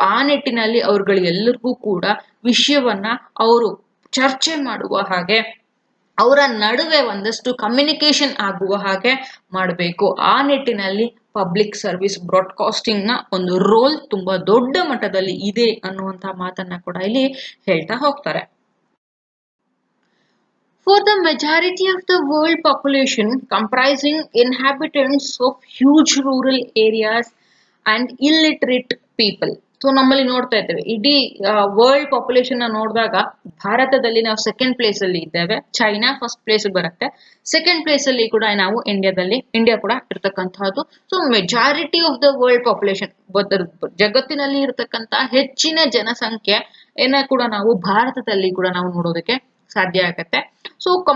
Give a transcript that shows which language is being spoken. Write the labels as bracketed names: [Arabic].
[Kannada] ಆ ನಿಟ್ಟಿನಲ್ಲಿ ಅವ್ರುಗಳೆಲ್ಲರಿಗೂ ಕೂಡ ವಿಷಯವನ್ನ ಅವರು ಚರ್ಚೆ ಮಾಡುವ ಹಾಗೆ, ಅವರ ನಡುವೆ ಒಂದಷ್ಟು ಕಮ್ಯುನಿಕೇಶನ್ ಆಗುವ ಹಾಗೆ ಮಾಡಬೇಕು. ಆ ನಿಟ್ಟಿನಲ್ಲಿ ಪಬ್ಲಿಕ್ ಸರ್ವಿಸ್ ಬ್ರಾಡ್ಕಾಸ್ಟಿಂಗ್ ನ ಒಂದು ರೋಲ್ ತುಂಬಾ ದೊಡ್ಡ ಮಟ್ಟದಲ್ಲಿ ಇದೆ ಅನ್ನುವಂತ ಮಾತನ್ನ ಕೂಡ ಇಲ್ಲಿ ಹೇಳ್ತಾ ಹೋಗ್ತಾರೆ. [English] For the majority of the world population comprising inhabitants of huge rural areas and illiterate people. [Kannada] So ನಮ್ಮಲ್ಲಿ ನೋಡ್ತಾ ಇದ್ದೇವೆ ಇಡೀ ವರ್ಲ್ಡ್ ಪಾಪ್ಯುಲೇಷನ್ ನ ನೋಡಿದಾಗ ಭಾರತದಲ್ಲಿ ನಾವು ಸೆಕೆಂಡ್ ಪ್ಲೇಸ್ ಅಲ್ಲಿ ಇದ್ದೇವೆ, ಚೈನಾ ಫಸ್ಟ್ ಪ್ಲೇಸ್ ಬರುತ್ತೆ, ಸೆಕೆಂಡ್ ಪ್ಲೇಸ್ ಅಲ್ಲಿ ಕೂಡ ನಾವು ಇಂಡಿಯಾ ಕೂಡ ಇರ್ತಕ್ಕಂಥದ್ದು. So [English] majority of the world population, [Kannada] ಜಗತ್ತಿನಲ್ಲಿ ಇರತಕ್ಕಂತ ಹೆಚ್ಚಿನ ಜನಸಂಖ್ಯೆಯನ್ನ ಕೂಡ ನಾವು ಭಾರತದಲ್ಲಿ ಕೂಡ ನಾವು ನೋಡೋದಕ್ಕೆ ಸಾಧ್ಯ ಆಗತ್ತೆ. ಸೊ